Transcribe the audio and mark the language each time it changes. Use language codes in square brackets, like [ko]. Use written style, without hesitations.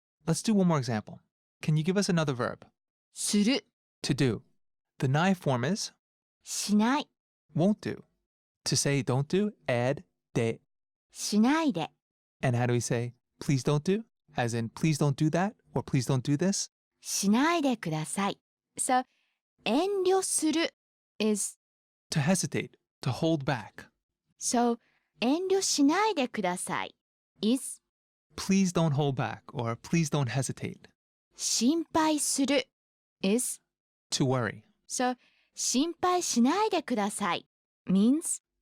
[en] Let's do one more example. Can you give us another verb? [ja] する [en] To do. The nai form is [ja] しない [en] won't do. To say don't do, add de. [ja] しないで [en] And how do we say please don't do? As in please don't do that or please don't do this? [ja] しないでください So 遠慮する is [en] To hesitate, to hold back. So [ja] 遠慮しないでください [en] is Please don't hold back or please don't hesitate. 心配する is To worry. So [ja] 心配しないでください [en] means